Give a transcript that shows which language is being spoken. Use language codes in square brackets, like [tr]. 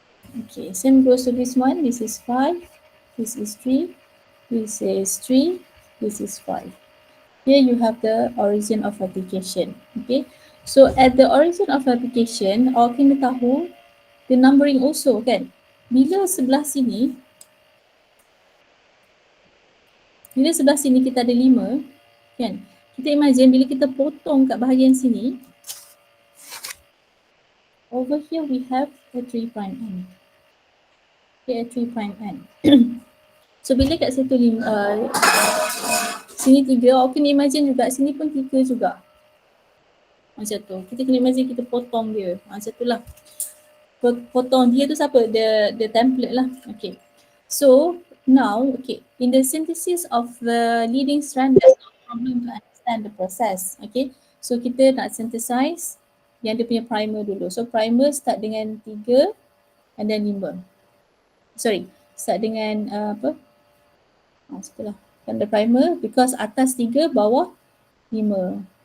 [en] Okay, same goes to this one. This is 5, this is 3, this is 3, this is 5. Here you have the origin of replication. Okay, so at the origin of replication, [ms] awak kena tahu [en] the numbering also [ms] kan. Bila sebelah sini kita ada 5 kan. Kita imagine bila kita potong kat bahagian sini, [en] over here we have a 3' end. Okay, a 3' end. [ms] So bila kat situ sini 3, awak kena imagine juga sini pun 3 juga. Macam tu. Kita kena imagine kita potong dia. Macam tu lah. Potong dia tu siapa? [en] The template lah. Okay. So now, okay, in the synthesis of the leading strand, there's no problem to understand the process. Okay. [ms] So kita nak synthesize yang dia punya primer dulu. So primer start dengan 3 [en] and then [ms] 5. [en] Sorry, start [ms] dengan setelah kan [en] the primer because [ms] atas 3 bawah 5.